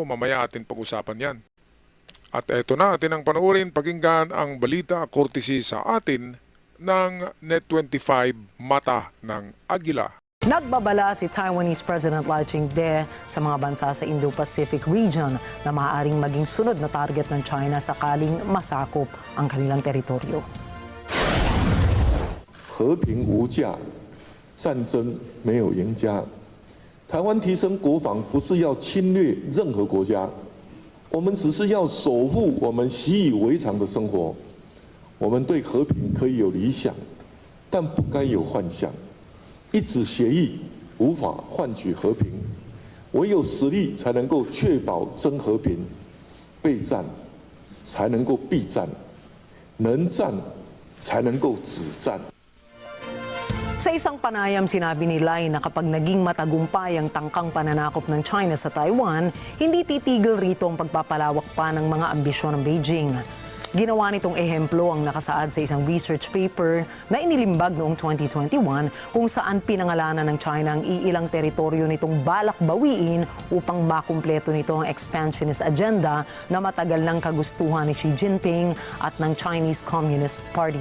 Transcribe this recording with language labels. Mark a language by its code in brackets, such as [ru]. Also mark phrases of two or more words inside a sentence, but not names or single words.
[tl] Mamaya atin pag-usapan yan. At eto na, atin ang panoorin, pakinggan ang balita courtesy sa atin ng Net25 Mata ng Agila. Nagbabala si Taiwanese President Lai Ching-te sa mga bansa sa [en] Indo-Pacific region [tl] na maaaring maging sunod na target ng China sakaling masakop ang kanilang teritoryo. [zh] 和平无价，战争没有赢家。台湾提升国防不是要侵略任何国家，我们只是要守护我们习以为常的生活。我们对和平可以有理想，但不该有幻想。一纸协议无法换取和平， 唯有实力才能够确保真和平，备战才能够避战，能战才能够止战。 [tl] Sa isang panayam, sinabi ni Lai na kapag naging matagumpay ang tangkang pananakop ng China sa Taiwan, hindi titigil rito ang pagpapalawak pa ng mga ambisyon ng Beijing. Ginawa nitong ehemplo ang nakasaad sa isang [en] research paper [tl] na inilimbag noong 2021 kung saan pinangalanan ng China ang iilang teritoryo nitong balak bawiin upang makumpleto nito ang [en] expansionist agenda [tl] na matagal ng kagustuhan ni Xi Jinping at ng Chinese Communist Party.